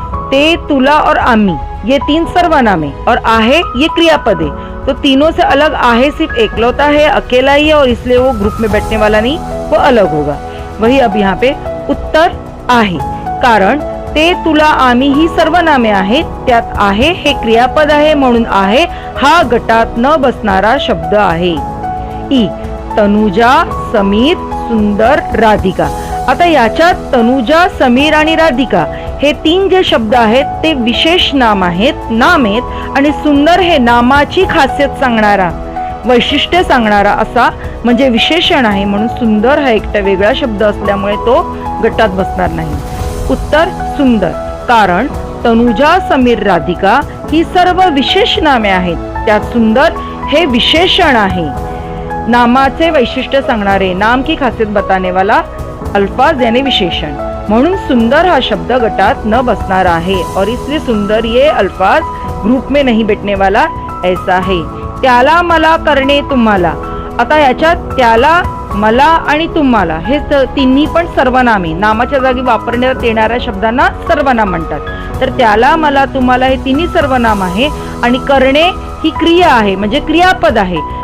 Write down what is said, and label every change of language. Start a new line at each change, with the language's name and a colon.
Hindi: ते, तुला और आमी ये 3 सर्वनाम है और आहे ये क्रियापद है, तो तीनों से अलग आहे सिर्फ एकलौता है, अकेला ही है और इसलिए वो ग्रुप में बैठने वाला नहीं, वो अलग होगा। वही अब यहाँ पे
Marathi: उत्तर आहे, कारण ते, तुला, आम्ही ही सर्वनामे आहेत, त्यात आहे हे क्रियापद आहे म्हणून आहे हा गटात न बसणारा शब्द आहे। ई. तनुजा, समीर, सुंदर, राधिका. आता याच्यात तनुजा, समीर आणि राधिका हे 3 जे शब्द आहेत ते विशेष नाम आहेत आणि सुंदर हे नामाची खासियत सांगणारा, वैशिष्ट्य सांगणारा असा म्हणजे विशेषण आहे. म्हणून सुंदर हा एकटा वेगळा शब्द असल्यामुळे तो गटात बसणार नाही. उत्तर सुंदर, कारण तनुजा, समीर, राधिका ही सर्व विशेष नामे आहेत. त्यात सुंदर हे विशेषण आहे, नामाचे वैशिष्ट्य सांगणारे,
Hindi: नाम की खासियत बताने वाला अल्फाज यानी विशेषण.
Marathi: म्हणून सुंदर हा शब्द गटात न बसणार आहे
Hindi: और इसलिए सुंदर ये अल्फाज ग्रुप में नहीं बैठने वाला ऐसा है.
Marathi: त्याला, मला, करणे, तुम्हाला. आता याच्यात त्याला, मला आणि तुम्हाला हे तिन्ही पण सर्वनामे, नामाच्या जागी वापरण्यात येणाऱ्या शब्दांना सर्वनाम म्हणतात. तर त्याला, मला, तुम्हाला हे तिन्ही सर्वनाम आहे आणि करणे ही क्रिया आहे म्हणजे क्रियापद आहे.